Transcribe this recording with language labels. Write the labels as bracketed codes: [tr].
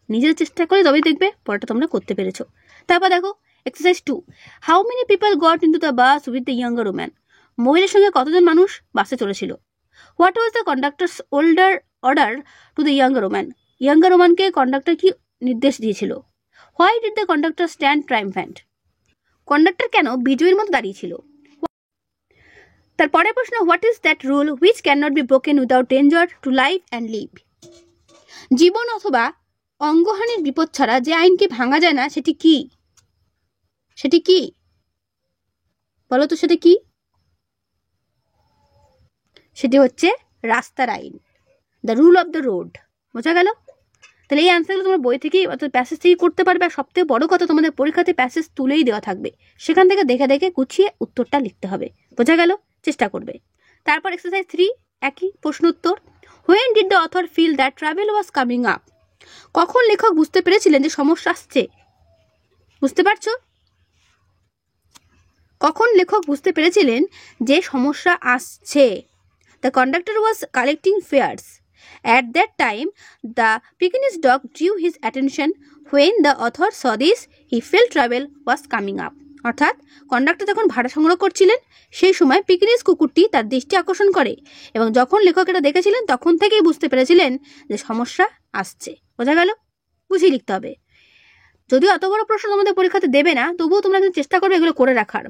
[bn] নিজের চেষ্টা করে তবেই দেখবে পরেটা তোমরা করতে পেরেছো। তারপর দেখো exercise 2। [en] How many people got into the bus with the younger woman. [bn] মহিলার সঙ্গে কতজন মানুষ বাসে চলেছিল? [en] What was the conductor's order to the younger woman. [bn] Younger ওম্যানকে conductor কি নির্দেশ দিয়েছিল? [en] Why did the conductor stand triumphant? [bn] Conductor কেন বিজয়ীর মতো দাঁড়িয়েছিল? তারপরে প্রশ্ন, [en] What is that rule which can not be broken without danger to life and leave. [bn] জীবন অথবা অঙ্গহানির বিপদ ছাড়া যে আইনকে ভাঙা যায় না সেটি কি? বলো তো সেটা কি? সেটি হচ্ছে রাস্তার আইন, [en] The rule of the road. [bn] বোঝা গেল? তাহলে এই অ্যান্সারগুলো তোমরা বই থেকেই অর্থাৎ প্যাসেজ থেকেই করতে পারবে। আর সবথেকে বড় কথা, তোমাদের পরীক্ষাতে প্যাসেজ তুলেই দেওয়া থাকবে, সেখান থেকে দেখে গুছিয়ে উত্তরটা লিখতে হবে। বোঝা গেল? চেষ্টা করবে। তারপর এক্সারসাইজ 3, একই প্রশ্ন উত্তর। [en] When did the author feel that trouble was coming up. [bn] কখন লেখক বুঝতে পেরেছিলেন যে সমস্যা আসছে? বুঝতে পারছো? কখন লেখক বুঝতে পেরেছিলেন যে সমস্যা আসছে? [en] The conductor was collecting fares. At that time, the Pekingese dog drew his attention. When the author saw this, he felt trouble was coming up. [bn] অর্থাৎ কন্ডাক্টর যখন ভাড়া সংগ্রহ করছিলেন সেই সময় পিকনিস কুকুরটি তার দৃষ্টি আকর্ষণ করে, এবং যখন লেখক এটা দেখেছিলেন তখন থেকেই বুঝতে পেরেছিলেন যে সমস্যা আসছে। বোঝা গেল? বুঝিয়ে লিখতে হবে। যদিও অত বড় প্রশ্ন তোমাদের পরীক্ষাতে দেবে না, তবুও তোমরা কিন্তু চেষ্টা করবে এগুলো করে রাখার।